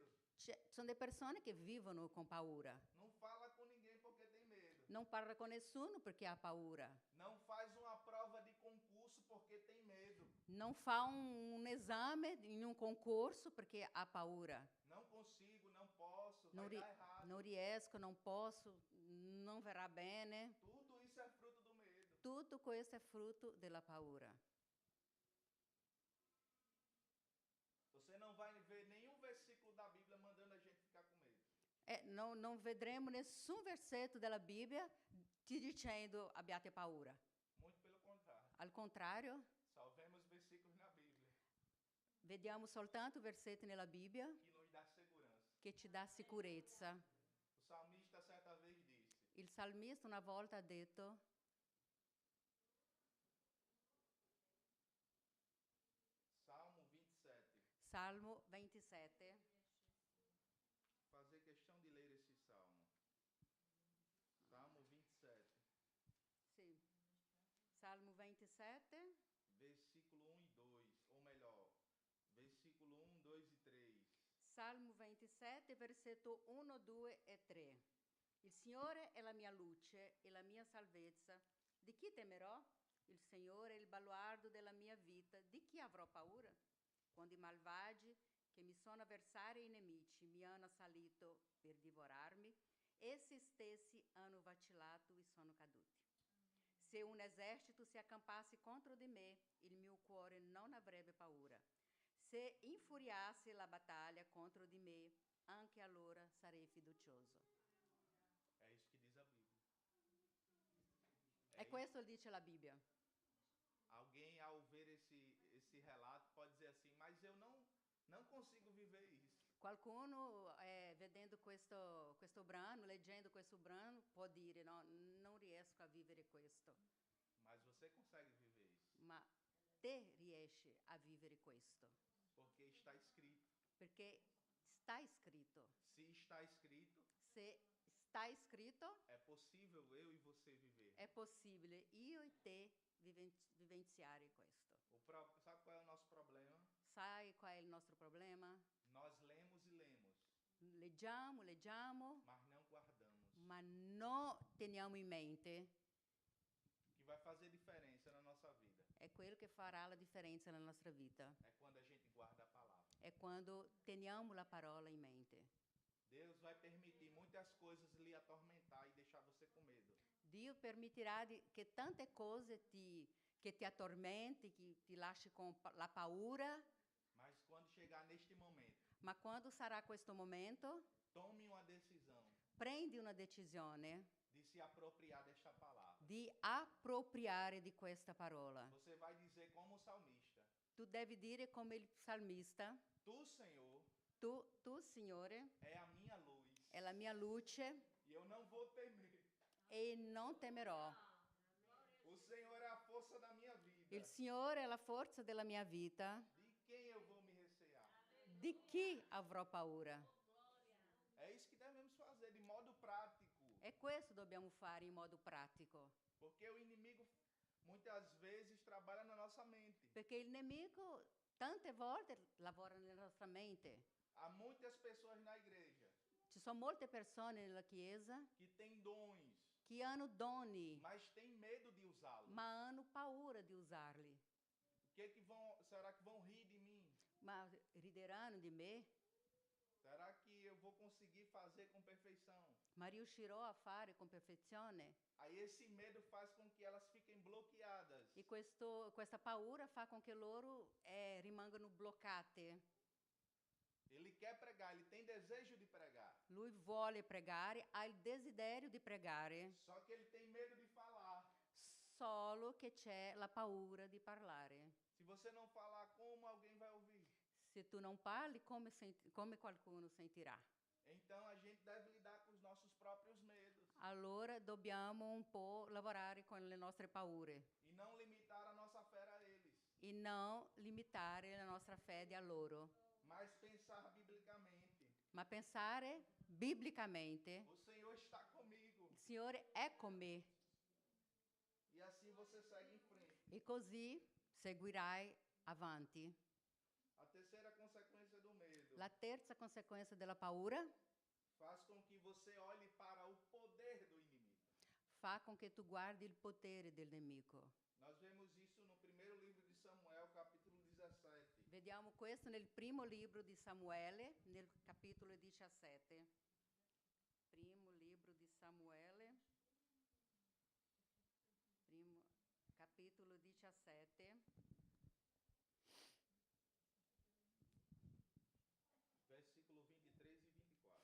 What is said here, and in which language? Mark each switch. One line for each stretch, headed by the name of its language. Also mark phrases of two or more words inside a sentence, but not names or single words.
Italian: Sono delle persone che vivono con paura.
Portuguese: Não fala com ninguém porque tem medo.
Italian: Non parla con nessuno perché ha paura.
Portuguese: Não faz uma prova de concurso porque tem medo.
Italian: Non fa un esame in un concorso perché ha paura.
Portuguese: Não consigo, não posso,
Italian: Non,
Portuguese: vai dar errado.
Italian: non riesco, non posso, non verrà bene.
Portuguese: Tudo isso é fruto do medo.
Italian: Tutto questo è frutto della paura.
Portuguese: Você não vai ver nenhum versículo da Bíblia mandando a gente ficar com medo.
Italian: Non vedremo nessun versetto della Bibbia ti dicendo abbiate paura.
Portuguese: Muito pelo contrário.
Italian: Al contrario,
Portuguese: Só vemos versículos na Bíblia
Italian: vediamo soltanto versetti nella Bibbia
Portuguese: que nos dá segurança.
Italian: che ci dà sicurezza.
Portuguese: O salmista certa vez disse:
Italian: Il salmista una volta ha detto:
Portuguese: Salmo 27.
Italian: Salmo 27.
Portuguese: Fazer questão de ler esse salmo. Salmo 27,
Italian: Sì. Salmo 27,
Portuguese: versículo 1 e 2, ou melhor, versículo 1, 2 e 3.
Italian: Salmo 27, versetto 1, 2 e 3. Il Signore è la mia luce e la mia salvezza. Di chi temerò? Il Signore è il baluardo della mia vita. Di chi avrò paura? Quando i malvagi, che mi sono avversari e nemici, mi hanno assalito per divorarmi, Esse stessi hanno vacilato e sono caduti. Se un esercito si accampasse contro di me, il mio cuore non avrebbe paura. Se infuriasse la battaglia contro di me, anche allora sarei fiducioso.
Portuguese: É isso que diz a Bíblia.
Italian: E questo dice la Bibbia.
Portuguese: Alguém, ao ver esse relato, pode dizer assim, mas eu não consigo viver isso.
Italian: Qualcuno, vedendo questo brano, leggendo questo brano, può dire, no, non riesco a vivere questo.
Portuguese: Mas você consegue viver isso.
Italian: Ma te riesci a vivere questo.
Portuguese: Porque está escrito.
Italian: Perché sta scritto.
Portuguese: Se está escrito,
Italian: Se sta scritto,
Portuguese: é possível eu e você viver.
Italian: è possibile io e te vivenziare questo.
Portuguese: Sabe qual é o nosso problema?
Italian: Sai qual è il nostro problema?
Portuguese: Nós lemos e lemos,
Italian: Leggiamo,
Portuguese: mas não guardamos.
Italian: ma non teniamo in mente.
Portuguese: O que vai fazer diferença na nossa vida
Italian: È quello che farà la differenza nella nostra vita.
Portuguese: é quando a gente guarda a palavra.
Italian: È quando teniamo la parola in mente.
Portuguese: Deus vai permitir muitas coisas lhe atormentar e deixar você com medo.
Italian: Dio permetterà che tante cose che ti attormenti, che ti lasci con la paura,
Portuguese: Mas quando chegar neste momento,
Italian: ma quando sarà questo momento,
Portuguese: tome uma decisão
Italian: prendi una decisione
Portuguese: de se apropriar desta palavra.
Italian: di appropriare di questa parola.
Portuguese: Você vai dizer como o salmista:
Italian: Tu devi dire come il salmista,
Portuguese: Tu, Senhor,
Italian: tu Signore,
Portuguese: é a minha luz
Italian: è la mia luce
Portuguese: e eu não vou temer.
Italian: e non temerò.
Portuguese: O Senhor é a força da minha vida.
Italian: Il Signore è la forza della mia vita.
Portuguese: De quem eu vou me recear?
Italian: Di chi avrò paura?
Portuguese: É isso que devemos fazer de modo prático.
Italian: E questo dobbiamo fare in modo pratico.
Portuguese: Porque o inimigo muitas vezes trabalha na nossa mente.
Italian: Perché il nemico tante volte lavora nella nostra mente.
Portuguese: Há muitas pessoas na igreja
Italian: Ci sono molte persone nella Chiesa
Portuguese: que têm dons,
Italian: che hanno doni,
Portuguese: mas têm medo de usá-los.
Italian: ma hanno paura di usarli.
Portuguese: Será que vão rir de mim?
Italian: Ma rideranno di me?
Portuguese: Será que eu vou conseguir fazer com perfeição?
Italian: Ma riuscirò a fare con perfezione?
Portuguese: Aí esse medo faz com que elas fiquem bloqueadas.
Italian: E questa paura fa con che loro rimangano bloccate.
Portuguese: Ele quer pregar, ele tem desejo de pregar.
Italian: Lui vuole pregare, ha il desiderio di pregare,
Portuguese: Só que ele tem medo de falar.
Italian: solo che c'è la paura di parlare.
Portuguese: Se você não falar, como alguém vai ouvir?
Italian: Se tu non parli, come qualcuno sentirà?
Portuguese: Então a gente deve lidar com os nossos próprios medos
Italian: Allora dobbiamo un po' lavorare con le nostre paure
Portuguese: e não limitar a nossa fé a eles,
Italian: e non limitare la nostra fede a loro,
Portuguese: mas pensar biblicamente.
Italian: ma pensare biblicamente.
Portuguese: O Senhor está comigo.
Italian: Il Signore è con me
Portuguese: E assim você segue em frente.
Italian: e così seguirai avanti.
Portuguese: A terceira consequência do medo
Italian: La terza conseguenza della paura
Portuguese: faz com que você olhe para o poder do inimigo.
Italian: fa con che tu guardi il potere del nemico.
Portuguese: Nós vemos isso no primeiro livro de Samuel, capítulo 17.
Italian: Vediamo questo nel primo libro di Samuele, nel capitolo 17. Primo libro di Samuele, primo capitolo 17.
Portuguese: Versículo 23 e 24.